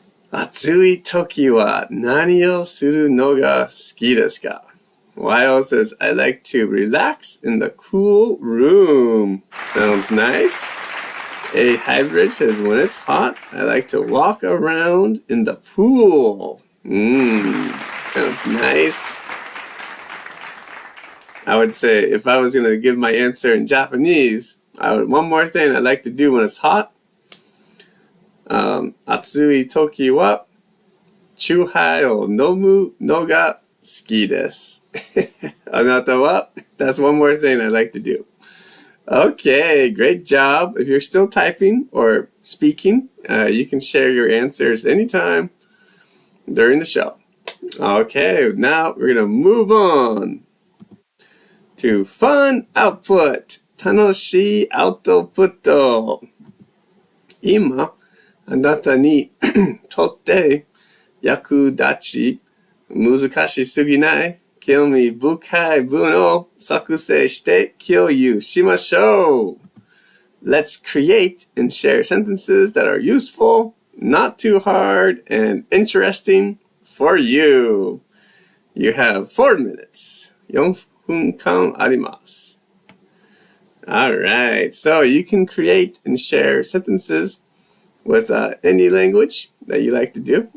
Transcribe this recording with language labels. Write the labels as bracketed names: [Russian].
[Japanese] 暑い時は何をするのが好きですか? [English] Weil says, I like to relax in the cool room. Sounds nice. A hybrid says, when it's hot, I like to walk around in the pool. Sounds nice. I would say if I was going to give my answer in Japanese, one more thing I like to do when it's hot. [Japanese] 暑い時はチューハイを飲むのが好きです。あなたは? [English] That's one more thing I like to do. Okay, great job. If you're still typing or speaking, you can share your answers anytime during the show. Okay, now we're going to move on to fun output. [Japanese] 楽しいアウトプット。今、あなたにとって役立ち、難しすぎない、興味深い文を作成して共有しましょう。 [English] Let's create and share sentences that are useful, not too hard, and interesting for you. You have 4 minutes. [Japanese] 4分間あります。 [English] Alright, so you can create and share sentences with any language that you like to do.